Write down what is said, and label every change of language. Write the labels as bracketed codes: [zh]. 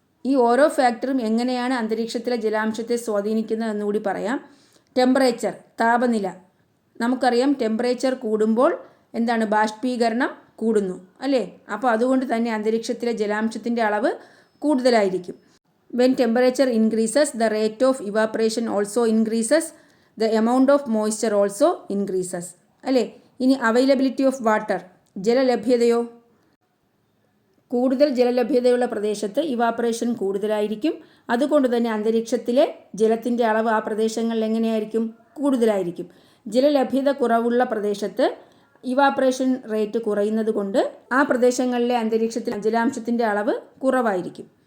[ml] ഈ ഓരോ ഫാക്ടറും എങ്ങനെയാണ് അന്തരീക്ഷത്തിലെ ജലാംശത്തെ സ്വാധീനിക്കുന്നത് എന്നുകൂടി പറയാം. ടെമ്പറേച്ചർ, താപനില. നമുക്കറിയാം ടെമ്പറേച്ചർ കൂടുമ്പോൾ എന്താണ്, ബാഷ്പീകരണം കൂടുന്നു അല്ലേ? അപ്പോൾ അതുകൊണ്ട് തന്നെ അന്തരീക്ഷത്തിലെ ജലാംശത്തിൻ്റെ അളവ് കൂടുതലായിരിക്കും. [en] When temperature increases, the rate of evaporation also increases, the amount of moisture also increases. [ml] അല്ലേ? ഇനി അവൈലബിലിറ്റി ഓഫ് വാട്ടർ, ജലലഭ്യതയോ? കൂടുതൽ ജലലഭ്യതയുള്ള പ്രദേശത്ത് ഇവാപ്പറേഷൻ കൂടുതലായിരിക്കും. അതുകൊണ്ട് തന്നെ അന്തരീക്ഷത്തിലെ ജലത്തിൻ്റെ അളവ് ആ പ്രദേശങ്ങളിൽ എങ്ങനെയായിരിക്കും? കൂടുതലായിരിക്കും. ജലലഭ്യത കുറവുള്ള പ്രദേശത്ത് ഇവാപ്പറേഷൻ റേറ്റ് കുറയുന്നത് കൊണ്ട് ആ പ്രദേശങ്ങളിലെ അന്തരീക്ഷത്തിൽ ജലാംശത്തിൻ്റെ അളവ് കുറവായിരിക്കും.